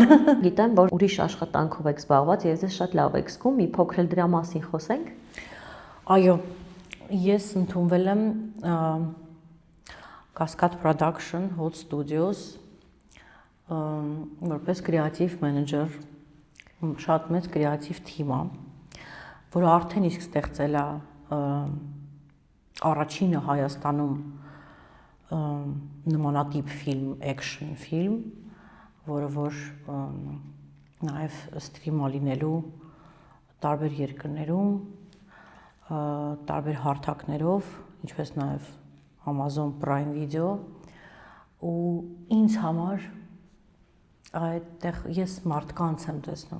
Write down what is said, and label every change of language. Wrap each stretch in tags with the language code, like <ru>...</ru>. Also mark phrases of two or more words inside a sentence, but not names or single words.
<hy>Գիտեմ, որ ուրիշ աշխատանքով եք զբաղված եւ ես շատ լավ եք զգում, մի փոքր էլ դրա մասին խոսենք։ Այո, ես ընդունվել եմ Cascade Production Hot Studios որպես</hy> <en>creative manager,</en> <hy>շատ մեծ</hy> <en>creative team</en> <hy>է, որը արդեն իսկ ստեղծել է առաջինը Հայաստանում նմանատիպ ֆիլմ, action ֆիլմ, որը որ նաև սթրիմ է լինելու տարբեր երկրներում, տարբեր հարթակներով, ինչպես նաև Amazon Prime Video, ու ինձ համար այդտեղ ես մարդկանց եմ տեսնում։</hy>